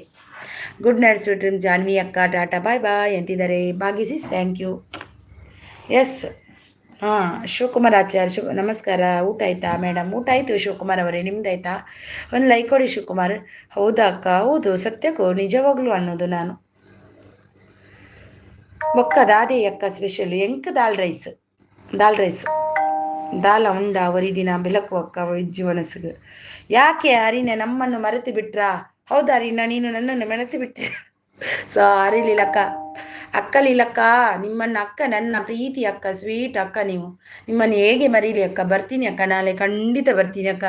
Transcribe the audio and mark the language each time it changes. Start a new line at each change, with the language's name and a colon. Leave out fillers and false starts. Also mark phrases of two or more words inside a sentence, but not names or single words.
English: good night sweet
Kannada: ಜಾನ್ವಿ ಅಕ್ಕ ಟಾಟಾ ಬಾಯ್ ಅಂತಿದ್ದಾರೆ. ಭಾಗ್ಯಸಿಸ್
English: thank you.
Kannada: ಎಸ್ ಶಿವಕುಮಾರ್ ಆಚಾರ್ಯ ನಮಸ್ಕಾರ. ಊಟ ಆಯ್ತಾ ಮೇಡಮ್? ಊಟ ಆಯಿತು ಶಿವಕುಮಾರ್ ಅವರೇ, ನಿಮ್ದಾಯ್ತಾ? ಒಂದು ಲೈಕ್ ಕೊಡಿ ಶಿವಕುಮಾರ್. ಹೌದಾ ಅಕ್ಕ? ಹೌದು ಸತ್ಯಕ್ಕೂ ನಿಜವಾಗ್ಲೂ ಅನ್ನೋದು ನಾನು.
Tulu: ಒಕ್ಕದಾದೇ ಅಕ್ಕ ಸ್ಪೆಷಲ್ ಎಂಕ್ ದಾಲ್ ರೈಸ್ ದಾಲ ಉಂಡ ಒರಿದಿನ ಬೆಳಕು ಅಕ್ಕ ವೆಜ್ ಮನಸ್ಸಿಗೆ.
Kannada: ಯಾಕೆ ಅರಿನ ನಮ್ಮನ್ನು ಮರೆತು ಬಿಟ್ರಾ? ಹೌದಾ ಅರಿನ, ನೀನು ನನ್ನನ್ನು ಮರೆತು ಬಿಟ್ಟೆ. ಸಾರಿ ಅಕ್ಕ ಲೀಲಕ್ಕ, ನಿಮ್ಮನ್ನು ಅಕ್ಕ, ನನ್ನ ಪ್ರೀತಿ ಅಕ್ಕ, ಸ್ವೀಟ್ ಅಕ್ಕ. ನಿಮ್ಮನ್ನು ಹೇಗೆ ಮರೀಲಿ ಅಕ್ಕ? ಬರ್ತೀನಿ ಅಕ್ಕ, ನಾಳೆ ಖಂಡಿತ ಬರ್ತೀನಿ ಅಕ್ಕ.